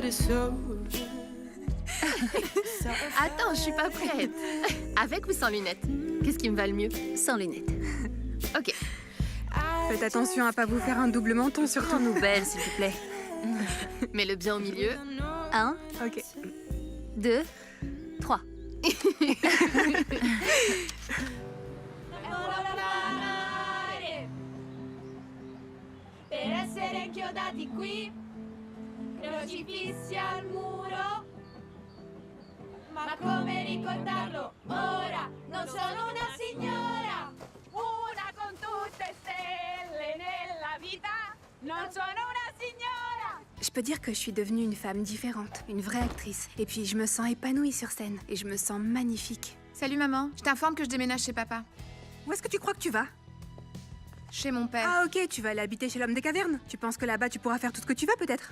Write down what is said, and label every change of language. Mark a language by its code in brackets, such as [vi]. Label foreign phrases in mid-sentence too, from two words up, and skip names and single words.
[fr] Attends, je suis pas prête. Avec ou sans lunettes? Qu'est-ce qui me va le mieux? Sans lunettes. Ok. Faites attention à pas vous faire un double menton surtout. Rends-nous belle, s'il te plaît. Mets-le bien au milieu. 1, Ok. 2, 3. [it] Per essere inchiodati qui, crocifissi al muro. Ma come ricordarlo ora? Non sono una signora, una con tutte stelle nella vita. Non sono una signora. [fr] Je peux dire que je suis devenue une femme différente, une vraie actrice. Et puis je me sens épanouie sur scène. Et je me sens magnifique. Salut maman, je t'informe que je déménage chez papa. Où est-ce que tu crois que tu vas? Chez mon père. Ah ok, tu vas aller habiter chez l'homme des cavernes. Tu penses que là-bas tu pourras faire tout ce que tu veux peut-être?